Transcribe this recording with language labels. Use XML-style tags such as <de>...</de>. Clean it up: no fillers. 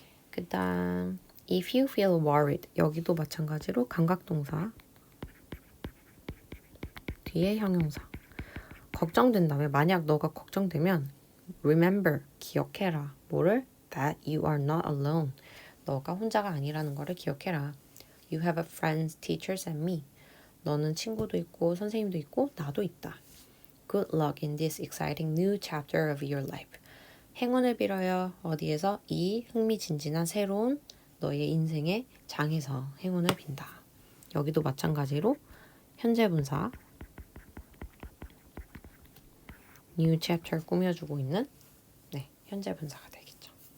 <ko>그 다음</ko> <en>if you feel worried</en> <ko>여기도 마찬가지로 감각동사 뒤에 형용사 걱정된다면 만약 너가 걱정되면</ko> <en>remember</en> <ko>기억해라 뭐를?</ko> <en>that you are not alone</en> <ko>너가 혼자가 아니라는 거를 기억해라.</ko> <en>You have friends, teachers and me</en> <ko>너는 친구도 있고 선생님도 있고 나도 있다.</ko> <en>Good luck in this exciting new chapter of your life.</en> <ko>행운을 빌어요. 어디에서? 이 흥미진진한 새로운 너의 인생의 장에서 행운을 빈다. 여기도 마찬가지로 현재 분사 new chapter 꾸며주고 있는 현재 분사가 되겠죠.</ko>